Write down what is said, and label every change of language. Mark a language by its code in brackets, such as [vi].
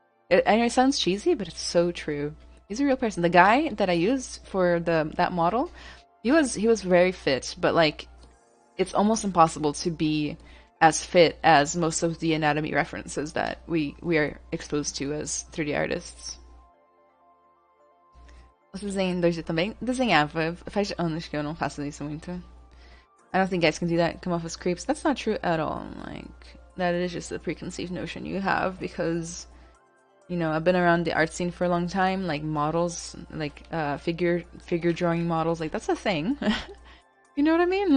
[en] I know it sounds cheesy, but it's so true. Use a real person. The guy that I used for that model, he was very fit, but like, it's almost impossible to be as fit as most of the anatomy references that we are exposed to as 3D artists. [pt] Você desenha em 2D também? Desenhava. Faz anos que eu não faço isso muito. [en] I don't think guys can do that, come off as creeps. That's not true at all. Like, that is just a preconceived notion you have, because, you know, I've been around the art scene for a long time. Like, models, like, figure drawing models, like, that's a thing. You know what I mean?